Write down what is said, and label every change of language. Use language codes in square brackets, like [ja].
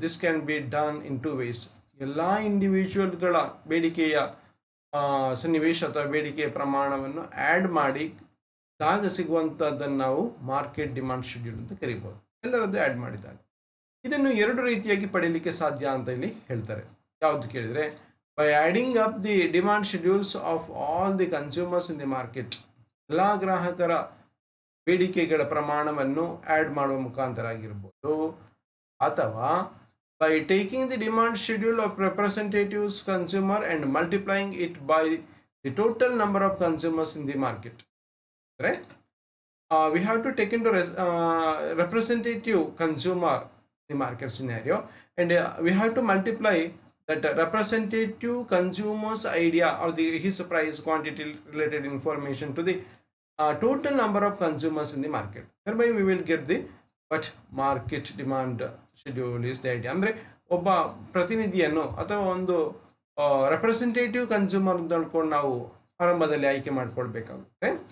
[en] This can be done in 2 ways. [kn] ಎಲ್ಲ ಇಂಡಿವಿಜುವಲ್ಗಳ ಬೇಡಿಕೆಯ ಸನ್ನಿವೇಶ ಅಥವಾ ಬೇಡಿಕೆಯ ಪ್ರಮಾಣವನ್ನು ಆ್ಯಡ್ ಮಾಡಿ ಆಗ ಸಿಗುವಂಥದ್ದನ್ನು ನಾವು ಮಾರ್ಕೆಟ್ ಡಿಮಾಂಡ್ ಶೆಡ್ಯೂಲ್ ಅಂತ ಕರಿಬೋದು, ಎಲ್ಲರದ್ದು ಆ್ಯಡ್ ಮಾಡಿದಾಗ. ಇದನ್ನು 2 ರೀತಿಯಾಗಿ ಪಡೀಲಿಕ್ಕೆ ಸಾಧ್ಯ ಅಂತ ಇಲ್ಲಿ ಹೇಳ್ತಾರೆ. ಯಾವುದು ಕೇಳಿದರೆ, [en] by adding up the demand schedules of all the consumers in the market. [kn] ಎಲ್ಲ ಗ್ರಾಹಕರ ಬೇಡಿಕೆಗಳ ಪ್ರಮಾಣವನ್ನು ಆ್ಯಡ್ ಮಾಡುವ ಮುಖಾಂತರ ಆಗಿರ್ಬೋದು, ಅಥವಾ [en] by taking the demand schedule of representatives consumer and multiplying it by the total number of consumers in the market. Right? We have to take into representative consumer in the market scenario, and we have to multiply that representative consumer's idea or his price quantity related information to the total number of consumers in the market. Thereby we will get the what market demand schedule is the idea. [kn] ಅಂದರೆ ಒಬ್ಬ ಪ್ರತಿನಿಧಿಯನ್ನು ಅಥವಾ ಒಂದು representative consumer ಅಂತ ಹೇಳ್ಕೊಂಡು ನಾವು ಆರಂಭದಲ್ಲಿ ಆಯ್ಕೆ ಮಾಡಿಕೊಳ್ಬೇಕಾಗುತ್ತೆ.